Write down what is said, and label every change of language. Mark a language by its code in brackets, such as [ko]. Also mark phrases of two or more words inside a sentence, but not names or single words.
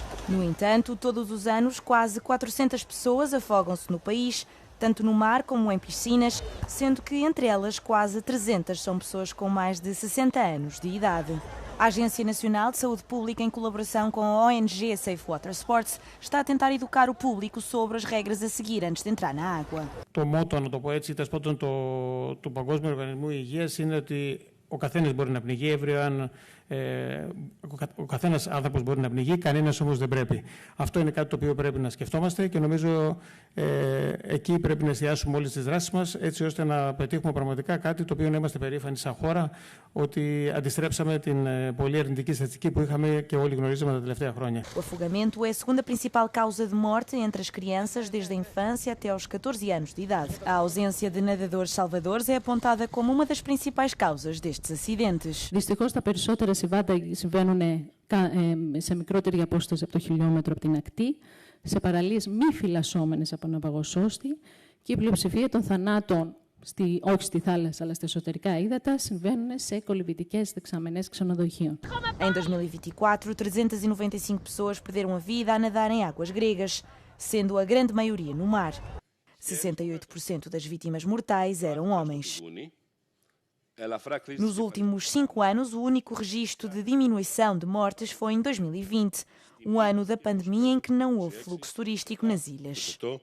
[pt] No entanto, todos os anos, quase 400 pessoas afogam-se no país, tanto no mar como em piscinas, sendo que entre elas quase 300 são pessoas com mais de 60 anos de idade. A Agência Nacional de Saúde Pública, em colaboração com a ONG Safe Water Sports, está a tentar educar o público sobre as regras a seguir antes de entrar na água. [el] Το μότο, να το πω έτσι, του Παγκόσμιου Οργανισμού Υγείας είναι ότι ο καθένας μπορεί να πνιγεί, ο καθένας άνθρωπος μπορεί να πνιγεί, κανένας όμως δεν πρέπει. Αυτό είναι κάτι το οποίο πρέπει να σκεφτόμαστε και νομίζω εκεί πρέπει να εστιάσουμε όλες τις δράσεις μας, έτσι ώστε να πετύχουμε πραγματικά κάτι το οποίο να είμαστε περήφανοι σαν χώρα, ότι αντιστρέψαμε την πολύ αρνητική στατιστική που είχαμε και όλοι γνωρίζαμε τα τελευταία χρόνια. [pt] O afogamento é a segunda principal causa de morte entre as crianças desde a infância até aos 14 anos de idade. A ausência de nadadores salvadores é apontada como uma das principais causas destes acidentes. [el] Δυστυχώς τα περισσότερα συμβάντα συμβαίνουν σε μικρότερη απόσταση από το χιλιόμετρο από την ακτή, σε παραλίες μη φυλασσόμενες από ναυαγοσώστη και η πλειοψηφία των θανάτων, όχι στη θάλασσα αλλά στα εσωτερικά ύδατα, συμβαίνουν σε κολυμπητικές δεξαμενές ξενοδοχείων. [pt] Em 2024, 395 pessoas perderam a vida a nadar em águas gregas, sendo a grande maioria no mar. 68% das vítimas mortais eram homens. Nos últimos 5 anos, o único registro de diminuição de mortes foi em 2020, um ano da pandemia em que não houve fluxo turístico nas ilhas.